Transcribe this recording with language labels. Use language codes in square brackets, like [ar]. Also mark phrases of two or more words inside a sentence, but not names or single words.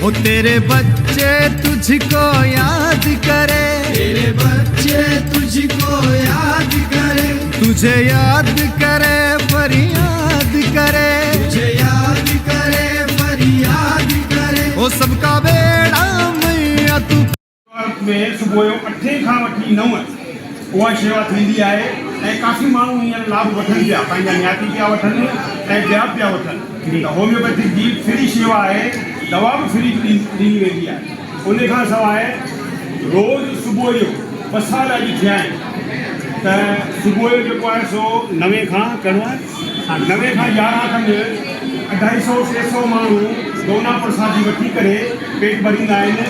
[hi] ओ तेरे बच्चे तुझको याद करे तेरे बच्चे तुझको याद करे तुझे याद करे फरियाद करे तुझे याद करे फरियाद करे। ओ सबका बेड़ा मैया तू [sd] में सुबुह जो 8 खां वठी 9 उहा शेवा थींदी आहे ऐं काफ़ी माण्हू हींअर लाभ वठनि पिया पंहिंजा न्याती पिया वठनि ऐं ॿिया पिया वठनि। त होम्योपैथिक जी फ्री शेवा आहे दवा बि फ्री ॾिनी वेंदी आहे। उन खां सवाइ रोज़ु सुबुह जो बसाल अॼु थिया आहिनि त सुबुह जो जेको आहे सो 9 खां करिणो आहे 9 खां 11 खनि 250-300 माण्हू दोना प्रसाद जी वठी करे पेट भरींदा आहिनि।